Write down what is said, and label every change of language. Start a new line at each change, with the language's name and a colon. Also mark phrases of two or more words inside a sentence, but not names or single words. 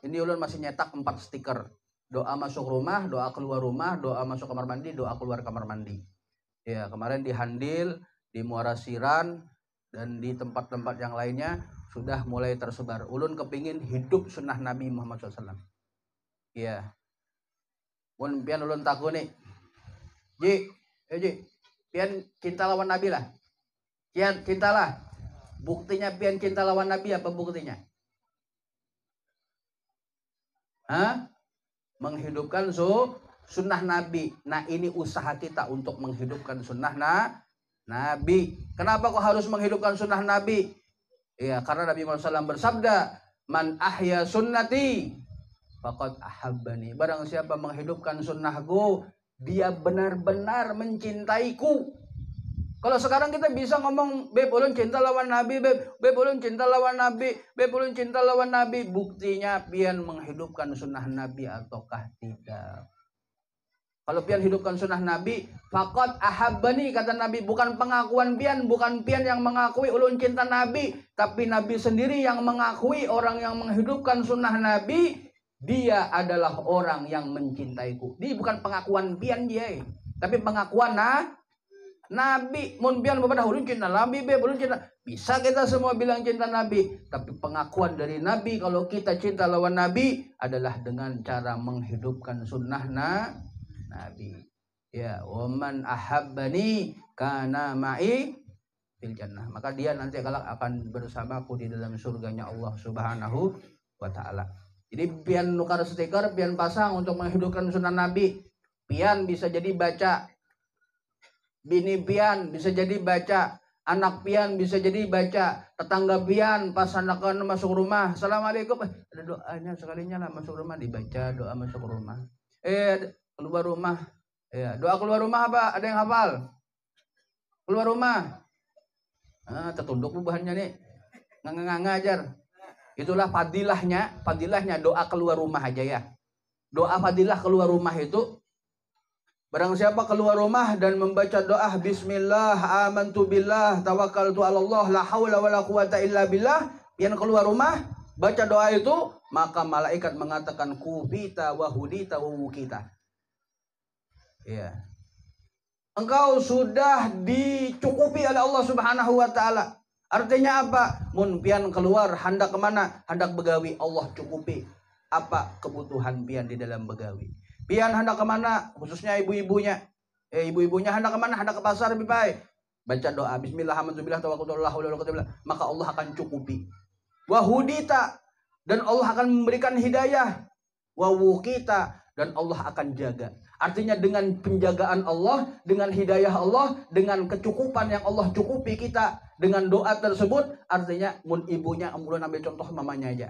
Indonesian: Ini ulun masih nyetak 4 stiker. Doa masuk rumah, doa keluar rumah, doa masuk kamar mandi, doa keluar kamar mandi. Ya, kemarin di Handil, di Muara Siran, dan di tempat-tempat yang lainnya sudah mulai tersebar. Ulun kepingin hidup sunnah Nabi Muhammad SAW. Ya.
Banjar: Pian ulun takut nih. Ji, pian cinta lawan Nabi lah. Pian cintalah. Buktinya pian cinta lawan Nabi apa buktinya?
Indonesian: Menghidupkan sunnah Nabi. Nah, ini usaha kita untuk menghidupkan sunnah Nabi. Kenapa kok harus menghidupkan sunnah Nabi? Ya, karena Nabi Muhammad SAW bersabda,
Arabic: "من أحيا سنتي فقد أحبني."
Indonesian: Barang siapa menghidupkan sunnahku, dia benar-benar mencintaiku. Kalau sekarang kita bisa ngomong,
Banjar: beb ulun cinta lawan Nabi, beb ulun cinta lawan Nabi, beb ulun cinta lawan Nabi.
Indonesian: Buktinya pian menghidupkan sunnah Nabi ataukah tidak? Kalau pian hidupkan sunnah Nabi,
Arabic: فقد أحبني,
Indonesian: kata Nabi. Bukan pengakuan pian, bukan pian yang mengakui ulun cinta Nabi, tapi Nabi sendiri yang mengakui orang yang menghidupkan sunnah Nabi, dia adalah orang yang mencintaiku. Ini bukan pengakuan pian dia, tapi pengakuan Nabi.
Banjar: Mun pian beberapa ulun cinta Nabi, ulun cinta.
Indonesian: Bisa kita semua bilang cinta Nabi, tapi pengakuan dari Nabi kalau kita cinta lawan Nabi adalah dengan cara menghidupkan sunnah Nabi.
Arabic: Ya, ومن أحبني كان معي في الجنة.
Indonesian: Maka dia nanti kelak akan bersamaku di dalam surganya Allah
Arabic: سبحانه وتعالى.
Indonesian: Jadi pian nukar stiker, pian pasang untuk menghidupkan sunnah Nabi. Pian bisa jadi baca. Bini pian bisa jadi baca, anak pian bisa jadi baca, tetangga pian pas anak-anak masuk rumah, assalamualaikum, ada doanya sekalinya lah masuk rumah dibaca doa masuk rumah. Keluar rumah, ya doa keluar rumah apa? Ada yang hafal?
Banjar: Keluar rumah, tertunduk bubahannya nih, ngajar.
Indonesian: Itulah fadilahnya doa keluar rumah aja ya. Doa fadilah keluar rumah itu, barang siapa keluar rumah dan membaca doa
Arabic: بسم الله آمنت بالله توكلت على الله لا حول ولا قوة إلا بالله,
Indonesian: yang keluar rumah baca doa itu, maka malaikat mengatakan
Arabic: كفيت وهديت ووقيت.
Indonesian: Ya. Engkau sudah dicukupi oleh Allah
Arabic: سبحانه وتعالى.
Indonesian: Artinya apa?
Banjar: Mun pian keluar hendak kemana? Hendak begawi, Allah cukupi apa kebutuhan pian di dalam begawi.
Indonesian: Pian hendak kemana? Khususnya ibu-ibunya. Ibu-ibunya hendak kemana? Hendak ke pasar lebih baik. Baca doa
Arabic: بسم الله الرحمن الرحيم توكلت على الله ولا قوة إلا بالله,
Indonesian: maka Allah akan cukupi.
Arabic: وهديت,
Indonesian: dan Allah akan memberikan hidayah.
Arabic: ووقيت,
Indonesian: dan Allah akan jaga. Artinya dengan penjagaan Allah, dengan hidayah Allah, dengan kecukupan yang Allah cukupi kita dengan doa tersebut, artinya mun ibunya, mulai ambil contoh mamanya aja.